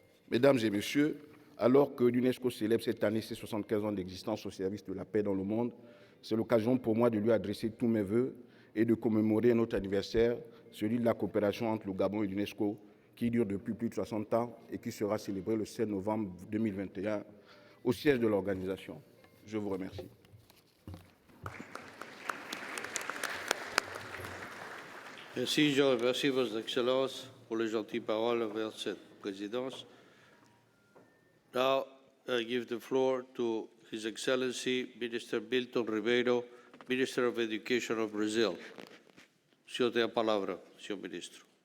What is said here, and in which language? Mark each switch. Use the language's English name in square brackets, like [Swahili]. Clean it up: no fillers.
[French] Mesdames et messieurs, alors que l'UNESCO célèbre cette année ses 75 ans d'existence au service de la paix dans le monde, c'est l'occasion pour moi de lui adresser tous mes vœux et de commémorer notre anniversaire, celui de la coopération entre le Gabon et l'UNESCO, qui dure depuis plus de 60 ans et qui sera célébré le 7 novembre 2021 au siège de l'organisation. Je vous remercie. Merci, je remercie Vos Excellences pour les gentilles paroles envers cette présidence. [English] Now, I give the floor to His Excellency Minister Milton Ribeiro, Minister of Education of Brazil. [Portuguese] O senhor tem a palavra, senhor Ministro.